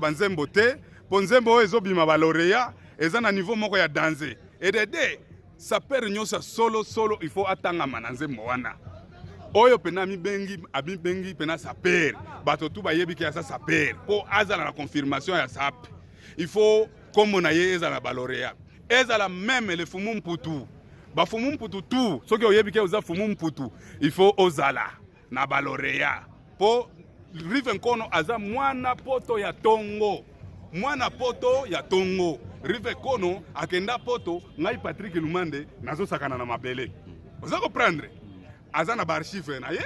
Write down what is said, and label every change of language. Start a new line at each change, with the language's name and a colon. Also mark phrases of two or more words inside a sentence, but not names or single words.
Lingala: banzembo te po nzembo oyo ezobima baloreya eza na niveau moko ya danse et dede sapere nyonso solo
French: il faut
Lingala: atangama na nzembo wana oyo pena amibengi pena sapere bato tu bayebi ke aza sapere po azala na confirmation ya sape
French: il faut
Lingala: kombo na ye ezala baloreya ezala
French: même le
Lingala: fumu mputu bafumu mputu tu soki oyebi ke oza fumu mputu
French: il faut
Lingala: ozala na baloreya po Rive Nkono aza mwana poto ya Tongo. Mwana poto ya Tongo. Rive Nkono akenda poto ngai Patrick Lumande nazo sakana na mabele. Oza comprendre? Aza na archive na ye.